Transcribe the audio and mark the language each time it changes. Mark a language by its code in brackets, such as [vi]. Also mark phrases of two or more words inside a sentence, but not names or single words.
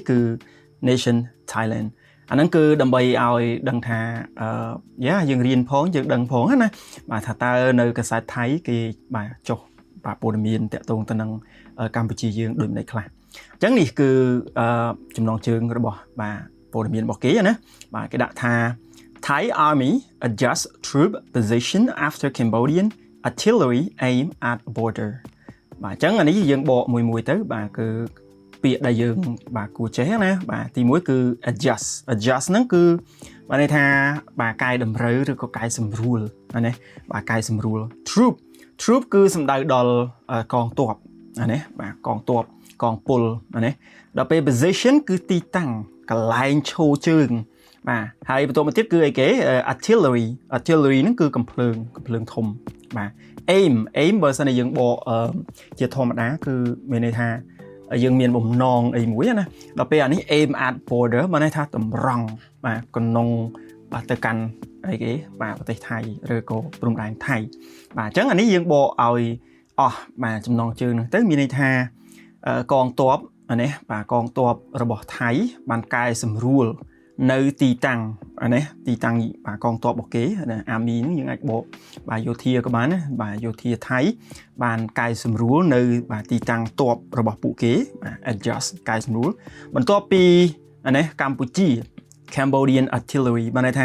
[km] គឺ Nation Thailand អាហ្នឹងគឺដើម្បីឲ្យដឹងថាយើងរៀនផងយើងដឹងផងណាបាទថាតើនៅកាសែតថៃគេ បាទចុះបាទព័ត៌មានតាក់ទងទៅនឹងកម្ពុជាយើងដូចម្ដេចខ្លះអញ្ចឹងនេះគឺចំណងជើងរបស់បាទព័ត៌មានរបស់គេណាបាទគេដាក់ថា [en] Thai Army adjusts troop position after Cambodian artillery aim at border [km] បាទអញ្ចឹងអានេះយើងបកមួយទៅបាទគឺពាក្យដែលយើងបាទគួរចេះណាបាទទី1គឺ adjust ហ្នឹងគឺបានន័យថាបាទកែតម្រូវឬក៏កែសម្រួលណាបាទកែសម្រួល troop គឺសំដៅដល់កងទ័ពណាបាទកងទ័ពកងពលណាដល់ពេល position គឺទីតាំងកន្លែងឈរជើងបាទហើយបន្ទាប់មកទៀតគឺអីគេ artillery ហ្នឹងគឺកំភ្លើងធំបាទ aim បើសិនជាយើងបកជាធម្មតាគឺមានន័យថាយើងមានបំណងអីមួយណាដល់ពេលអានេះ [en] aim at border [km] បានន័យថាតម្រង់បាទក ណ្ដុងបាទទៅកាន់អីគេបាទប្រទេសថៃឬក៏ព្រំដែនថៃបាទអញ្ចឹងអានេះយើងបកឲ្យអស់ បាទចំណងជើងហ្នឹងទៅមានន័យថាកងទ័ពនេះបាទកងទ័ពរបស់ថៃបានកែសម្រួលនៅទីតាំងនេះទីតាំងបាទកងទ័ពរបស់គេអាមីហ្នឹងយើងអាចបកបាទយោធាក៏បានណាបាទយោធាថៃបានកែសម្រួលនៅបាទទីតាំងទ័ពរបស់ពួកគេបាទ adjust កែសម្រួលបន្ទាប់ពីនេះកម្ពុជា [en] Cambodian artillery [km] បានន័យ